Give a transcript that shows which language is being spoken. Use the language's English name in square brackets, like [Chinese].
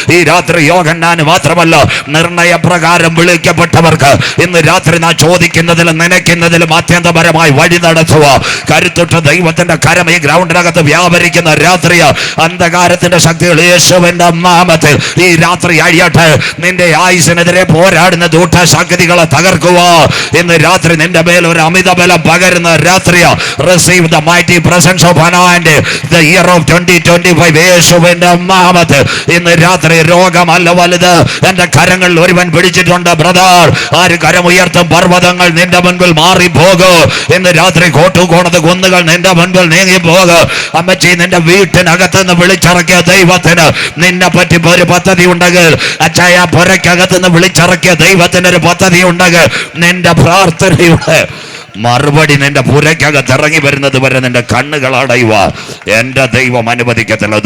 [Malayalam] ഈ രാത്രി യോഹന്നാന് മാത്രമല്ല, നിർണയപ്രകാരം വിളിക്കപ്പെട്ടവർക്ക് ഇന്ന് രാത്രി നാം ചോദിക്കുന്നതിലും നനയ്ക്കുന്നതിലും അത്യന്തപരമായി വഴി നടത്തുക. കരുത്തുറ്റ ദൈവത്തിന്റെ കരം ഈ ഗ്രൗണ്ടിനകത്ത് വ്യാപരിക്കുന്ന രാത്രി അന്ധകാരത്തിന്റെ ശക്തികൾ യേശുവിന്റെ നാമത്തിൽ ഈ രാത്രി അഴിയട്ടെ. നിന്റെ ആയുസിനെതിരെ പോരാടുന്ന ദൂഷ്ടശക്തികളെ തകർക്കുക. ഇന്ന് രാത്രി നിന്റെ മേൽ ഒരു അമിത ബലം പകരുന്ന രാത്രി. [English] Receive the mighty presence of anointing. The year of 2025 [Malayalam] യേശുവിന്റെ നാമത്തിൽ ഇന്ന് രാത്രി രോഗമല്ല വലുത്. എന്റെ കരങ്ങളിൽ ഒരുവൻ പിടിച്ചിട്ടുണ്ട് ബ്രദർ. ആര് കരമുയർത്തും പർവ്വതങ്ങൾ നിന്റെ മുൻപിൽ മാറിപ്പോകും. ഇന്ന് രാത്രി കോട്ടുകോണത്ത് കുന്നുകൾ നിന്റെ മുൻപിൽ നീങ്ങിപ്പോകും. അമ്മച്ചി, നിന്റെ വീട്ടിനകത്ത് നിന്ന് വിളിച്ചിറക്കിയ ദൈവത്തിന് നിന്നെ പറ്റി ഒരു പദ്ധതി ഉണ്ടെങ്കിൽ, അച്ചായ പുരക്കകത്ത് നിന്ന് വിളിച്ചിറക്കിയ ദൈവത്തിന് ഒരു പദ്ധതി ഉണ്ടെങ്കിൽ, നിന്റെ പ്രാർത്ഥനയുടെ മറുപടി നിന്റെ പുരക്കകത്ത് ഇറങ്ങി വരുന്നത് വരെ നിന്റെ കണ്ണുകൾ അടയുക എന്റെ ദൈവം അനുവദിക്കത്തില്ല.